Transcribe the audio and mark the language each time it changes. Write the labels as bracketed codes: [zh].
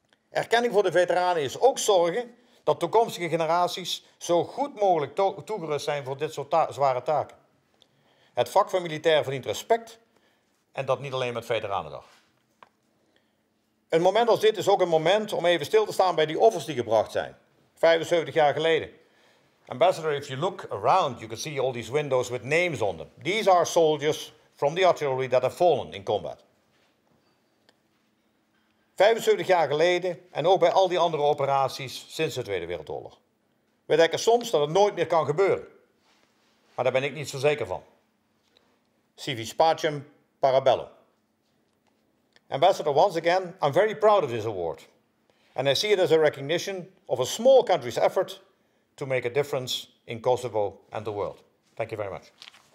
[nl] Erkenning voor de veteranen is ook zorgen dat toekomstige generaties zo goed mogelijk toegerust zijn voor dit soort zware taken. Het vak van militair verdient respect en dat niet alleen met Veteranendag. Een moment als dit is ook een moment om even stil te staan bij die offers die gebracht zijn. 75 jaar geleden. [en] Ambassador, if you look around, you can see all these windows with names on them. These are soldiers from the artillery that have fallen in combat. [nl] 75 jaar geleden en ook bij al die andere operaties sinds de Tweede Wereldoorlog. We denken soms dat het nooit meer kan gebeuren. Maar daar ben ik niet zo zeker van. [la] Si vis pacem, para bellum. [en] Ambassador, once again, I'm very proud of this award. And I see it as a recognition of a small country's effort to make a difference in Kosovo and the world. Thank you very much.